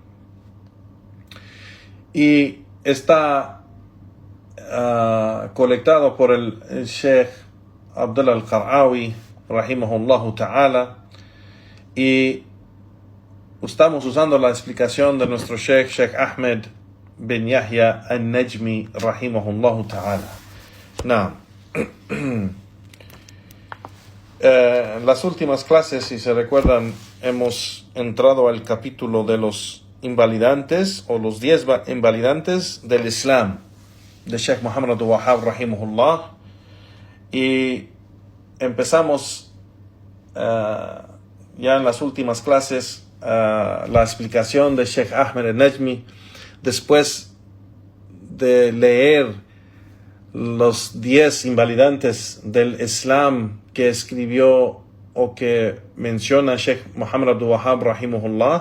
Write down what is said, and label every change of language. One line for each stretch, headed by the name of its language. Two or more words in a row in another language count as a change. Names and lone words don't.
Spanish: y está colectado por el Sheikh Abdullah al-Qar'awi
Arabic: رحمه الله تعالى,
Spanish: y estamos usando la explicación de nuestro Sheikh Ahmed bin Yahya al-Najmi
Arabic: رحمه الله تعالى.
Spanish: En las últimas clases, si se recuerdan, hemos entrado al capítulo de los invalidantes o los 10 invalidantes del Islam de Sheikh Muhammad Abdul Wahhab rahimahullah, y empezamos ya en las últimas clases la explicación de Sheikh Ahmed al-Najmi después de leer los 10 invalidantes del Islam que escribió o que menciona Sheikh Muhammad Abdul Wahhab rahimahullah.